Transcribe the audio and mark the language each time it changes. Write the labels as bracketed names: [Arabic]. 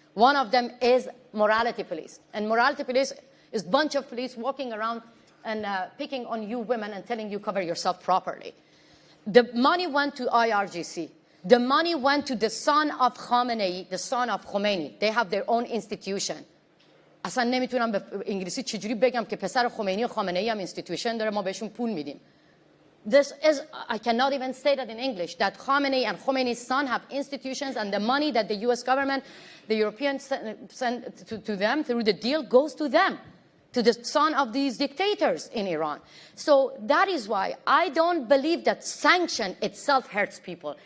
[English] One of them is morality police. And morality police is a bunch of police walking around and picking on you women and telling you cover yourself properly. The money went to IRGC. The money went to the son of Khamenei, the son of Khomeini. They have their own institution. [Persian] اصلا نمیتونم به انگلیسی چجوری بگم که پسر خمینی و خامنه‌ای هم institution داره ما بهشون پول میدیم. [English] This is, I cannot even say that in English, that Khamenei and Khomeini's son have institutions, and the money that the US government, the Europeans send to them through the deal goes to them, to the son of these dictators in Iran. So that is why I don't believe that sanction itself hurts people.